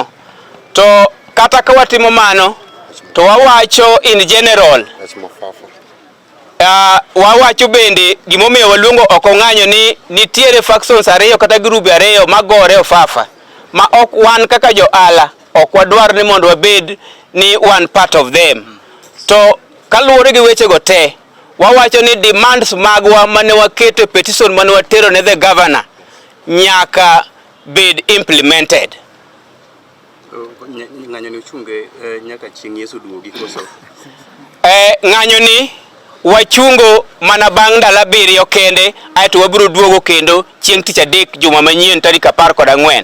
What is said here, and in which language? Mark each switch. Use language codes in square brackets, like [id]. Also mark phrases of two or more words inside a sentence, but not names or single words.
[luo] To kata ka watimo mano, to wawacho in general. Wawacho bende gimomiyo waluongo oko ng'anyo ni nitiere factions ariyo kata grube ariyo magore ofafa. Ma ok wan kaka jo ala, ok wadwar ni mondo wabed ni [en] one part of them. [luo] To kaluwore gi weche go te, wawacho ni demands magwa mane waketo petition mane watero ne [en] the governor [luo] nyaka bed implemented. Ng'anyo ni uchunge nyaka chieng' Yesu duogi koso. Ng'anyo ni wachungo mana bang' ndalo 7 kende, aeto wabiro duogo kendo chieng' tich adek juma manyien tarik 14.